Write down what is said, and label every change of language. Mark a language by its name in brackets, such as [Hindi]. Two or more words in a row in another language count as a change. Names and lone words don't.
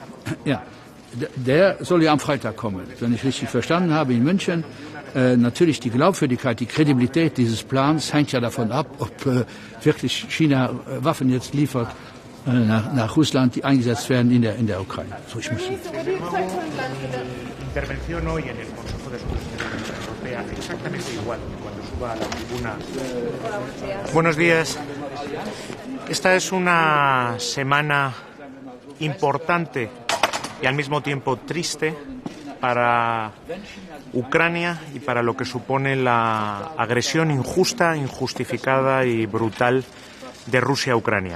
[German] Ja, der soll ja am Freitag kommen, wenn ich richtig verstanden habe, in München. Natürlich die Glaubwürdigkeit, die Kredibilität dieses Plans hängt ja davon ab, ob wirklich China Waffen jetzt liefert nach Russland, die eingesetzt werden in der Ukraine. So, ich muss. [Spanish] Intervención hoy en el Consejo de Asuntos Exteriores de la Unión Europea exactamente igual que cuando suba a la tribuna. Buenos días. Esta es una semana importante y al mismo tiempo triste para Ucrania y para lo que supone la agresión injusta, injustificada y brutal de Rusia a Ucrania.